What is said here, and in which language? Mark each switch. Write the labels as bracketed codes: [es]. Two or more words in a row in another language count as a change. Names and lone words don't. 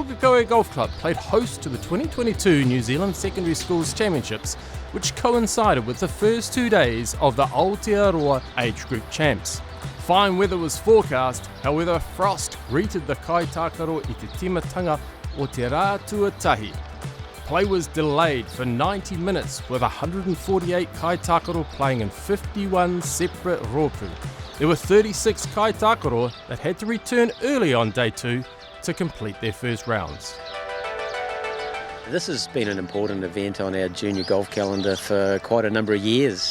[en] Pukekohe Golf Club played host to the 2022 New Zealand Secondary Schools Championships, which coincided with the first 2 days of the Aotearoa Age Group Champs. Fine weather was forecast, however frost greeted the [mi] kaitākaro i te timatanga o te rā tuatahi. [en] Play was delayed for 90 minutes with 148 kaitākaro playing in 51 separate rōpū. There were 36 kaitākaro that had to return early on day 2 to complete their first rounds. This has been an important event on our junior golf calendar for quite a number of years.